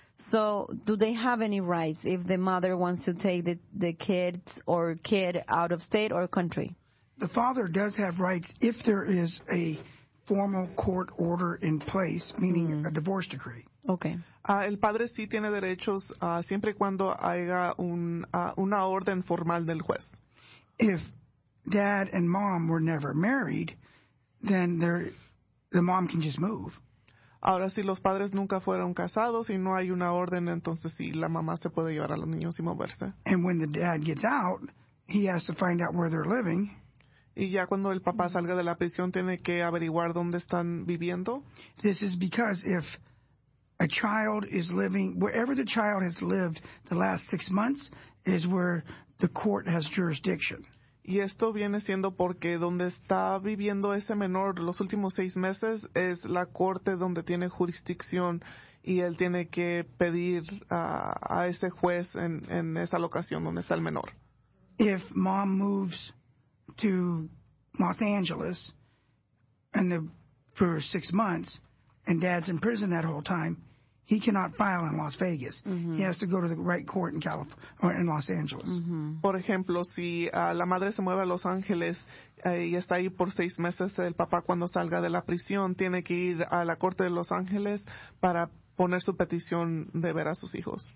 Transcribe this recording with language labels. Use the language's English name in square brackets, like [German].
[English] So, do they have any rights if the mother wants to take the kids or kid out of state or country? The father does have rights if there is a formal court order in place, meaning a divorce decree. Okay. [Spanish] El padre sí tiene derechos siempre y cuando haya una orden formal del juez. [English] If dad and mom were never married, then the mom can just move. [Spanish] Ahora, si los padres nunca fueron casados y no hay una orden, entonces sí, la mamá se puede llevar a los niños y moverse. [English] And when the dad gets out, he has to find out where they're living. [Spanish] Y ya cuando el papá salga de la prisión, tiene que averiguar dónde están viviendo. [English] This is because if a child is living, wherever the child has lived the last 6 months is where the court has jurisdiction. [Spanish] Y esto viene siendo porque donde está viviendo ese menor los últimos 6 meses es la corte donde tiene jurisdicción y él tiene que pedir a ese juez en esa locación donde está el menor. [English] If mom moves to Los Angeles for 6 months and dad's in prison that whole time, he cannot file in Las Vegas. Mm-hmm. He has to go to the right court in California or in Los Angeles. Mm-hmm. [Spanish] Por ejemplo, si la madre se mueve a Los Ángeles y está ahí por 6 meses, el papá cuando salga de la prisión tiene que ir a la corte de Los Ángeles para poner su petición de ver a sus hijos.